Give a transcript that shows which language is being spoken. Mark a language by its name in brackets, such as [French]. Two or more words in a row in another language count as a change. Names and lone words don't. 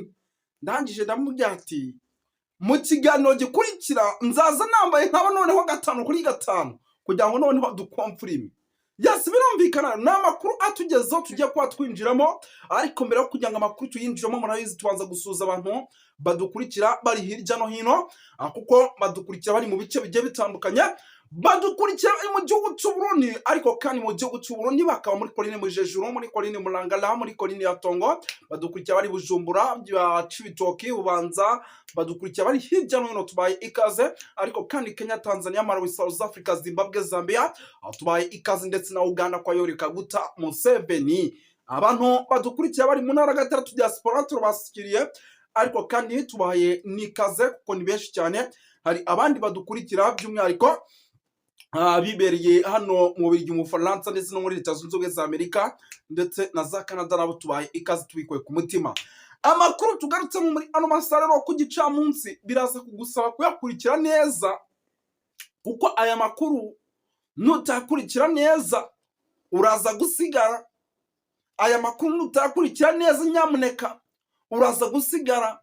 [Kinyarwanda] Ndangije ndamubwira ati mu kiganiro gikurikira nzaza nambaye nkaba noneho 5 kuri 5 kugira ngo noneho dukomfirime. Yes, birumvikana ni amakuru atugezeho tugiye kuba twinjiramo, ariko mbere yo kugira ngo amakuru tuyinjiramo murabizi tubanza gusuza abantu badukurikira bari hirya no hino, kuko badukurikira bari mu bice bigiye bitandukanye, badukurikira mu gihugu cy'u Burundi, ariko kandi mu gihugu cy'u Burundi bakaba muri Coline Mujejuru, muri Coline Murangala, muri Coline ya Tongo, badukurikira bari Bujumbura, Cibitoke, Bubanza, badukurikira bari hirya no hino, tubaye ikaze. Ariko kandi Kenya, Tanzania, Malawi, South Africa, Zimbabwe, Zambia, tubaye ikaze, ndetse na Uganda kwa Yoweri Kaguta Museveni. Abantu badukurikira bari mu ntara gatatu diaspora turabasikiriye, ariko kandi tubaye nikaze kuko ni benshi cyane. Hari abandi badukurikira by'umwihariko bibereye hano mu Bubiligi, mu Faransa, ndetse no muri Leta Zunze Ubumwe za Amerika, ndetse na za Canada, nabo tubaye ikaze tubikuye ku mutima. Amakuru tugarutse muri ano masaha rero ku gicamunsi biraza kugusaba kuyakurikira neza, kuko aya makuru nutakurikira neza uraza gusigara. Aya makuru nutakurikira neza nyamuneka uraza gusigara.